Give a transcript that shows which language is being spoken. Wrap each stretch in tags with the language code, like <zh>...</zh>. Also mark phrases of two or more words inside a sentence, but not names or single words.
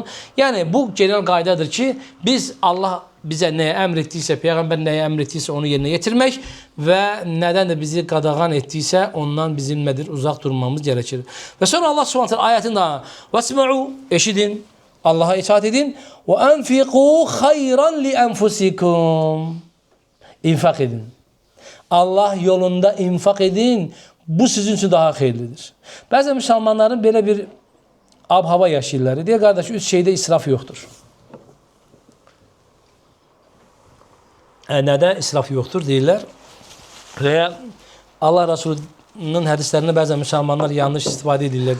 <az>Yəni bu genel qaydadır ki, biz Allah bizə nəyə əmr etdiysə, Peyğəmbər nəyə əmr etdiysə onu yerinə yetirmək və nədən də bizi qadağan etdiysə ondan bizim nədir? Uzaq durmamız gerekir. Və sonra Allah</az> <ar>سبحانه تعالى</ar> <az>ayətində "Vasma'u", eşidin, Allah'a itaat edin, "Və</az> <ar>أنفقوا خيرا لأنفسكم",</ar> <az>infak edin.</az> <tr>Allah yolunda infak edin. Bu sizin için daha hayırlıdır.</tr> <az>Bəzən müsəlmanların belə bir ab-hava yaşayırlar. Deyir qardaş, 3 şeydə israf yoxdur. Nədə israf yoxdur deyirlər. Və Allah Resulü'nün hədislərində bəzən müsəlmanlar yanlış istifadə edirlər.</az>